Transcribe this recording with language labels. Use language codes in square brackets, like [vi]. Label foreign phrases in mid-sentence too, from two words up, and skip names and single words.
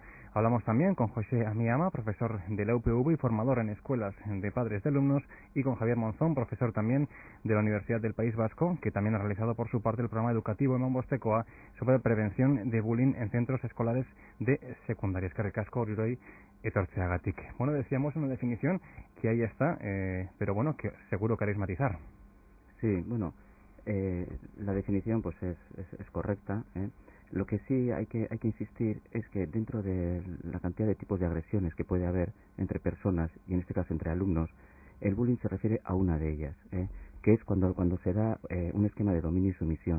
[es] Hablamos también con José Amiyama, profesor de la UPV y formador en escuelas de padres de alumnos, y con Javier Monzón, profesor también de la Universidad del País Vasco, que también ha realizado por su parte el programa educativo en Bostecoa sobre prevención de bullying en centros escolares de secundaria. [eu] Eskerrik asko Orioi etortzeagatik. [es] Decíamos una definición que ahí está, pero que seguro queréis matizar. Sí, la definición pues es correcta, ¿eh? Lo que sí hay que insistir es que dentro de la cantidad de tipos de agresiones que puede haber entre personas, y en este caso entre alumnos, el bullying se refiere a una de ellas, que es cuando se da un esquema de dominio y sumisión.